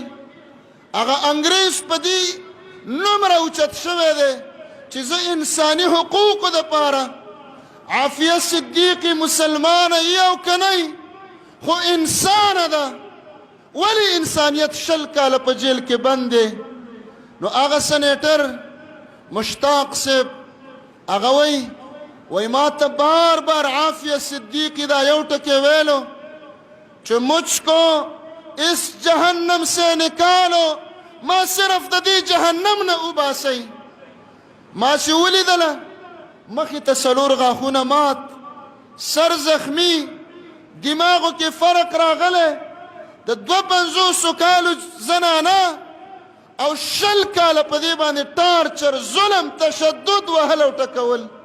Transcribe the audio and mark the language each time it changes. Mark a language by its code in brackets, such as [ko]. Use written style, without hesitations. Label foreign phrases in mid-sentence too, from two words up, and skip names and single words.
[ps] هغه انګریز په دې نومره اوچت شوی دی چې زه انساني حقوقو دپاره عافیه صدیقي مسلمانه یي او که نه خو انسانه ده، ولې انسانیت 20 کاله په جیل کې بند دی. نو هغه سنیټر مشتاق صاحب هغه وایي ما ته بار بار عافیه صدیقي دا یو ټکی ویلو چې [ur] مجھ کو اس جہنم سے نکالو، [ps] ما صرف د دې جهنم نه وباسئ. ما چې ولیدله مخې ته 4 غاښونه مات، سر زخمی، دماغو کې فرق راغلی، د 52 کالو زنانه او 20 کاله په دې باندې ټارچر، ظلم، تشدد وهل او ټکول.